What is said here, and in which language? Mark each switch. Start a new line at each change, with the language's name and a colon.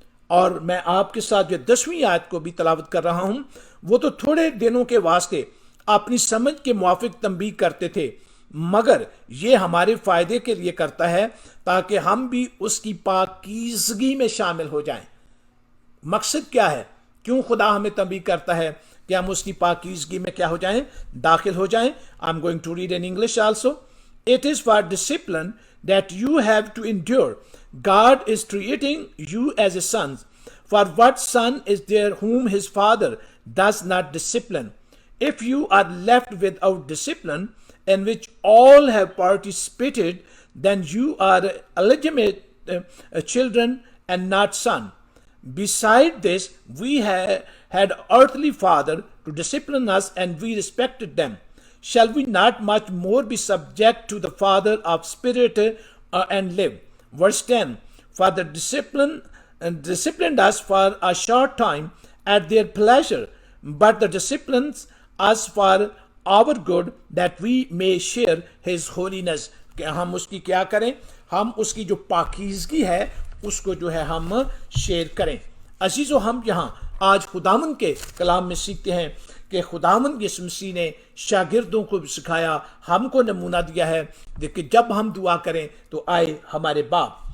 Urdu: اور میں آپ کے ساتھ جو 10ویں آیت کو بھی تلاوت کر رہا ہوں، وہ تو تھوڑے دنوں کے واسطے اپنی سمجھ کے موافق تنبیہ کرتے تھے، مگر یہ ہمارے فائدے کے لیے کرتا ہے تاکہ ہم بھی اس کی پاکیزگی میں شامل ہو جائیں. مقصد کیا ہے؟ کیوں خدا ہمیں تنبیہ کرتا ہے کہ ہم اس کی پاکیزگی میں کیا ہو جائیں؟ داخل ہو جائیں.
English: I'm going to read in English also. It is for discipline that you have to endure. God is treating you as a son. For what son is there whom his father does not discipline? If you are left without discipline, in which all have participated, then you are illegitimate children and not son. Beside this, we had earthly father to discipline us, and we respected them. Shall we not much more be subject to the Father of Spirit and live? Verse 10, for the disciplined us for a short time at their pleasure, but the disciplines us for our good, that we may share his holiness.
Urdu: کہ ہم اس کی کیا کریں؟ ہم اس کی جو پاکیزگی ہے اس کو جو ہے ہم شیئر کریں. عزیزو، ہم یہاں آج خداوند کے کلام میں سیکھتے ہیں کہ خداوند یسوع مسیح نے شاگردوں کو سکھایا، ہم کو نمونہ دیا ہے کہ جب ہم دعا کریں تو آئے ہمارے باپ.